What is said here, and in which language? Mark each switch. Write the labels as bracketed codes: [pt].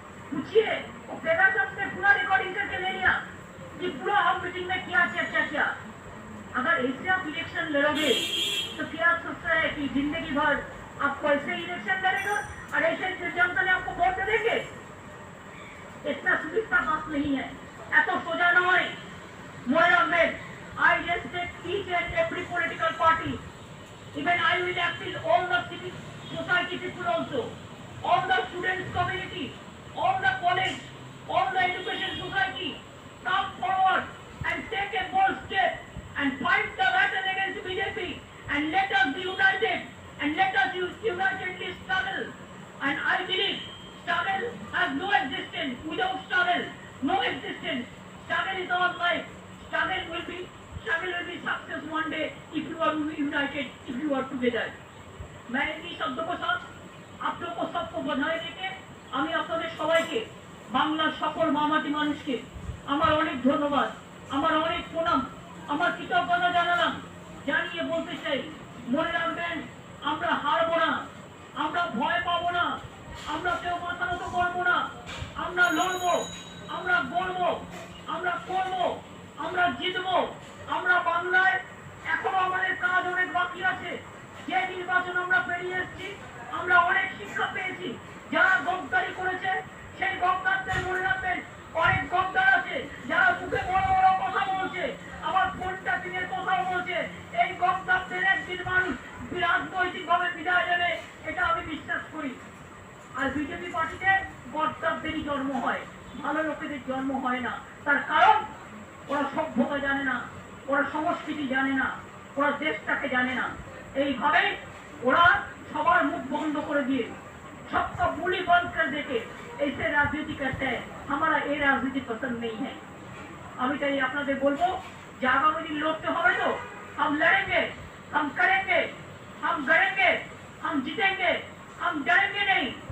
[hi] पूछिए, वो पेगासस ने पूरा रिकॉर्डिंग करके ले लिया कि पूरा हम मीटिंग में क्या चर्चा किया। अगर ऐसे आप इलेक्शन लड़ोगे तो क्या आप सोचता है कि जिंदगी भर आपको ऐसे इलेक्शन लड़ेगा और ऐसे जनता ने आपको वोट देंगे? इतना सुविधा बात नहीं है, ऐसा सोचा न हो। मोहरा में [en] I respect each and every political party. Even I will appeal all the civic society people also, all the students community, all the college, all the education society, come forward and take a bold step and fight the battle against BJP, and let us be united, and let us unitedly struggle. And I believe struggle has no existence without struggle, no existence. Struggle is our life. Struggle will be success one day if you are united, if you are together. [hi] मैं इन्हीं शब्दों को साथ आप लोगों को सबको बधाई देके [bn] আমি আপনাদের সবাইকে, বাংলার সকল মামাটি মানুষকে আমার অনেক ধন্যবাদ, আমার অনেক প্রণাম, আমার কৃতজ্ঞতা জানালাম। জানিয়ে বলতে চাই, মনে রাখবেন আমরা হারবো না, আমরা ভয় পাবো না, আমরা কেউ মাথা নত করবো না। আমরা লড়বো, আমরা গড়বো, আমরা করবো, আমরা জিতবো। আমরা বাংলায় এখনো আমাদের কাজ অনেক বাকি আছে। যে নির্বাচন আমরা পেরিয়ে এসেছি, আমরা অনেক শিক্ষা পেয়েছি। যারা গদ্দারি করেছে সেই গদ্দারদের মনে রাখবেন, অনেক গদ্দার আছে যারা মুখে বড় বড় কথা বলছে, আবার কোনটা দিনের কথাও বলছে। এই গদ্দারদের একদিন মানুষ রাজনৈতিক ভাবে বিদায় দেবে, এটা আমি বিশ্বাস করি। আর বিজেপি পার্টিতে গদ্দারদেরই জন্ম হয়, ভালো লোকেদের জন্ম হয় না। তার কারণ ওরা সভ্যতা জানে না, ওরা সংস্কৃতি জানে না, ওরা দেশটাকে জানে না। এইভাবে ওরা সবার মুখ বন্ধ করে দিয়ে, [hi] सबका बोली बंद कर देके ऐसे राजनीति करते हैं। हमारा ये राजनीति पसंद नहीं है। [bn] আমি তাই আপনাদের বলবো যে আগামী দিন লড়তে হবে তো, [hi] हम लड़ेंगे, हम करेंगे, हम गड़ेंगे, हम जीतेंगे, हम डरेंगे नहीं।